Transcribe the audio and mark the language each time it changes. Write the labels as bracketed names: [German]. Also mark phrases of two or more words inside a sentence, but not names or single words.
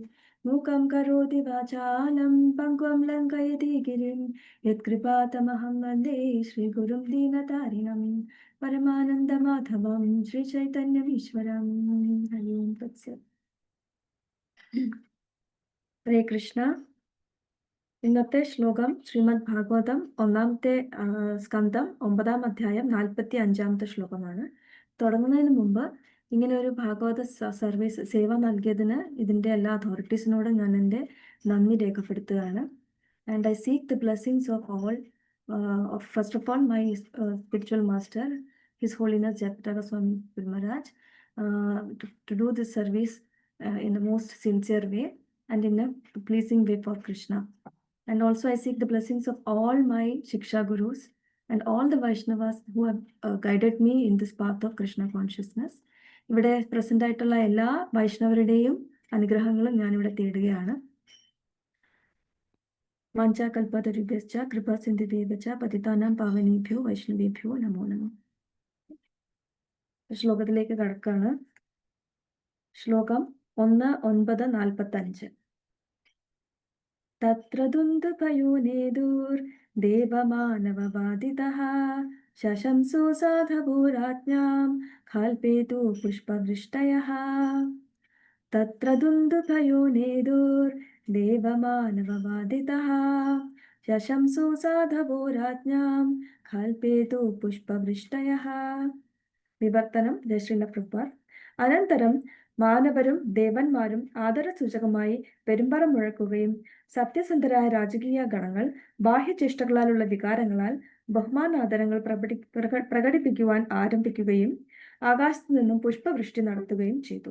[Sanskrit] मूकं करोति वाचालं पङ्क्वं लङ्घयति गिरिं, यत्कृपातमहं वन्दे श्रीगुरुं दीनतारिणं, परमानन्दमाधवं श्रीचैतन्यमीश्वरं। हरि ओं तत्सत्। ഹരേ കൃഷ്ണ. [Malayalam] ഇന്നത്തെ ശ്ലോകം ശ്രീമദ് ഭാഗവതം ഒന്നാമത്തെ സ്കന്ധം 9-ാം അധ്യായം 45-ാമത്തെ ശ്ലോകമാണ്. തുടങ്ങുന്നതിന് മുമ്പ് ഇങ്ങനെ ഒരു ഭാഗവത സർവീസ് സേവ നൽകിയതിന് ഇതിൻ്റെ എല്ലാ അതോറിറ്റീസിനോടും ഞാൻ എൻ്റെ നന്ദി രേഖപ്പെടുത്തുകയാണ്. [English] and I seek the blessings of all, first of all my spiritual master His Holiness ജയപ്രകാശ സ്വാമി Mharaj, to do this service in the most sincere way and in a pleasing way for Krishna. And also I seek the blessings of all my Shiksha Gurus and all the Vaishnavas who have guided me in this path of Krishna consciousness. [Malayalam] ഇവിടെ പ്രസന്റ് ആയിട്ടുള്ള എല്ലാ വൈഷ്ണവരുടെയും അനുഗ്രഹങ്ങളും ഞാനിവിടെ തേടുകയാണ്. [Sanskrit] വാഞ്ചാകൽപതരുഭ്യശ്ച കൃപാസിന്ധുഭ്യശ്ച പതിതാനാം പാവനേഭ്യോ വൈഷ്ണവേഭ്യോ നമോ നമഃ. [Malayalam] ശ്ലോകത്തിലേക്ക് കടക്കാണ്. ശ്ലോകം 1:9-45. [Sanskrit] തത്ര ദുന്ദുഭയോ നേദുർ देवमानववादितः शशंसु साधभूराज्ञां कल्पेतु पुष्पवृष्टयः तत्र दुन्दुभयो नेदुर्देवमानववादितः शशंसु साधवो राज्ञां कल्पेतु पुष्पवृष्टयः വിവർത്തനം ജയശ്രീല പ്രഭുപാദ്. [Malayalam] അനന്തരം മാനവരും ദേവന്മാരും ആദരസൂചകമായി പെരുമ്പറ മുഴക്കുകയും സത്യസന്ധരായ രാജകീയ ഗണങ്ങൾ ബാഹ്യചേഷ്ടകളാലുള്ള വികാരങ്ങളാൽ ബഹുമാനാദരങ്ങൾ പ്രകടിപ്പിക്കുവാൻ ആരംഭിക്കുകയും ആകാശത്തു നിന്നും പുഷ്പവൃഷ്ടി നടത്തുകയും ചെയ്തു.